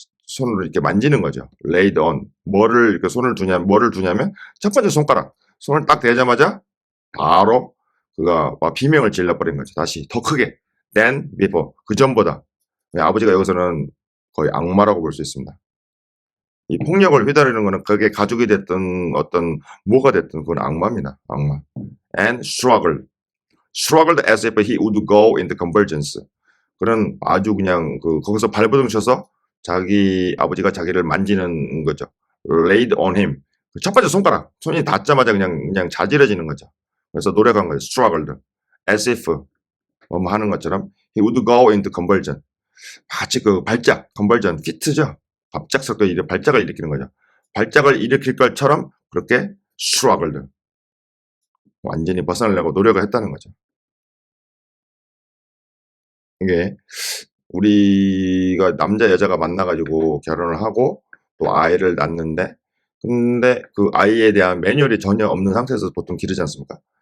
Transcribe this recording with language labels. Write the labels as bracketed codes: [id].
[ko] 손으로 이렇게 만지는 거죠. laid on 뭐를 이렇게 손을 두냐면 첫 번째 손가락 손을 딱 대자마자 바로 그가 비명을 질러버린 거죠. 다시 더 크게 than before 그 전보다. 아버지가 여기서는 거의 악마라고 볼 수 있습니다. 이 폭력을 휘두르는 거는 그게 가족이 됐든 어떤 뭐가 됐든 그건 악마입니다. 악마. [en] And struggled as if he would go into convulsions. [ko] 그런 아주 그냥 그 거기서 발버둥 쳐서 자기 아버지가 자기를 만지는 거죠. [en] laid on him. [ko] 첫 번째 손가락 손이 닿자마자 그냥 자지러지는 거죠. 그래서 노력한 거예요. [en] struggled as if [ko] 뭐 하는 것처럼 [en] he would go into convulsion. [ko] 마치 그 발작 convulsion fit죠. 갑작스럽게 발작을 일으키는 거죠. 발작을 일으킬 것처럼 그렇게 struggled 완전히 벗어나려고 노력을 했다는 거죠. 이게 우리가 남자 여자가 만나가지고 결혼을 하고 또 아이를 낳는데 근데 그 아이에 대한 매뉴얼이 전혀 없는 상태에서 보통 기르지 않습니까?